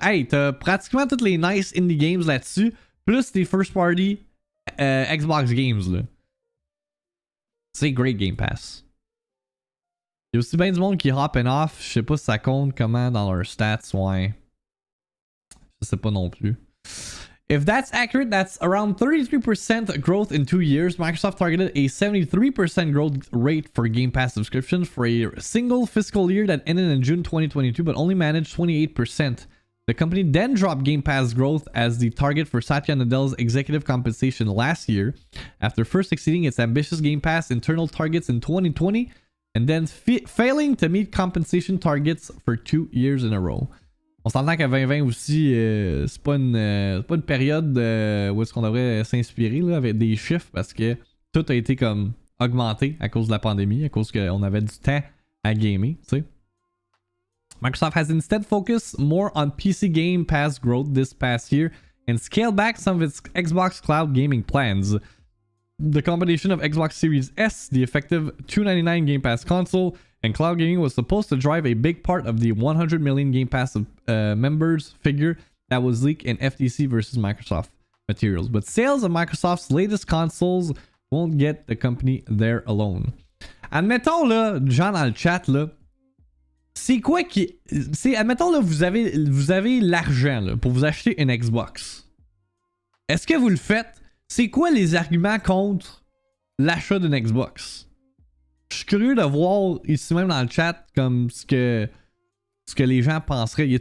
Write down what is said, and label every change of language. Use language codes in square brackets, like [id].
[fr] Hey, t'as pratiquement toutes les [en] nice indie games [fr] là-dessus, plus tes first party Xbox games, là. C'est great Game Pass. Il y a aussi bien du monde qui hop and off. Je sais pas si ça compte comment dans leurs stats, ouais. Je sais pas non plus. [en] If that's accurate, that's around 33% growth in 2 years. Microsoft targeted a 73% growth rate for Game Pass subscriptions for a single fiscal year that ended in June 2022, but only managed 28%. The company then dropped Game Pass growth as the target for Satya Nadella's executive compensation last year, after first exceeding its ambitious Game Pass internal targets in 2020, and then failing to meet compensation targets for 2 years in a row. [fr] On s'entend qu'à 2020 aussi, c'est pas une période où est-ce qu'on devrait s'inspirer là, avec des chiffres, parce que tout a été comme augmenté à cause de la pandémie, à cause qu'on avait du temps à gamer, tu sais. [en] Microsoft has instead focused more on PC Game Pass growth this past year and scaled back some of its Xbox Cloud gaming plans. The combination of Xbox Series S, the effective $299 Game Pass console, and cloud gaming was supposed to drive a big part of the 100 million Game Pass members figure that was leaked in FTC versus Microsoft materials. But sales of Microsoft's latest consoles won't get the company there alone. [fr] Admettons là, gens dans le chat là, c'est quoi qui... admettons là, vous avez l'argent là, pour vous acheter une Xbox. Est-ce que vous le faites? C'est quoi les arguments contre l'achat d'une Xbox? Je suis curieux de voir ici même dans le chat comme ce que les gens penseraient.